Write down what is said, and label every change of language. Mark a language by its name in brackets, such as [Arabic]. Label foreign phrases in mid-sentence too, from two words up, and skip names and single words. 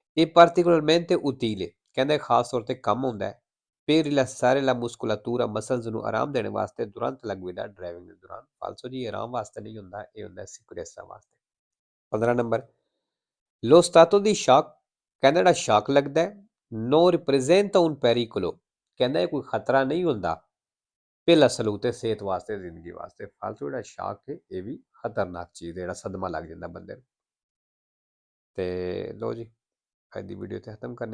[Italian] ਇਹ particolarmente utile, [Punjabi] ਕਹਿੰਦਾ ਖਾਸ ਤੌਰ ਤੇ ਕੰਮ ਹੁੰਦਾ ਹੈ [Italian] per rilassare la muscolatura [Punjabi] ਮਸਲਸ ਨੂੰ ਆਰਾਮ ਦੇਣ ਵਾਸਤੇ ਤੁਰੰਤ ਲੱਗੇਗਾ ਡਰਾਈਵਿੰਗ ਦੇ ਦੌਰਾਨ ਫਾਲਸੋ ਜੀ ਆਰਾਮ ਵਾਸਤੇ ਨਹੀਂ ਹੁੰਦਾ ਇਹ ਹੁੰਦਾ ਸਿਕਿਉਰੈਂਸਾ ਵਾਸਤੇ 15 ਨੰਬਰ [Italian] lo stato di shock [Punjabi] ਕਹਿੰਦਾ ਜਿਹੜਾ ਸ਼ੌਕ ਲੱਗਦਾ ਹੈ [Italian] no representa un pericolo [Punjabi] ਕਹਿੰਦਾ ਇਹ ਕੋਈ ਖਤਰਾ ਨਹੀਂ ਹੁੰਦਾ [Italian] per la salute [Punjabi] ਸਿਹਤ ਵਾਸਤੇ ਜ਼ਿੰਦਗੀ ਵਾਸਤੇ ਫਾਲਤੂ ਜਿਹੜਾ ਸ਼ੌਕ ਹੈ ਇਹ ਵੀ ਖਤਰਨਾਕ ਚੀਜ਼ ਹੈ ਜਿਹੜਾ ਸਦਮਾ ਲੱਗ ਜਾਂਦਾ ਬੰਦੇ ਨੂੰ ਤੇ ਲੋ ਜੀ ਅੱਜ ਦੀ ਵੀਡੀਓ ਤੇ ਖਤਮ ਕਰਨੇ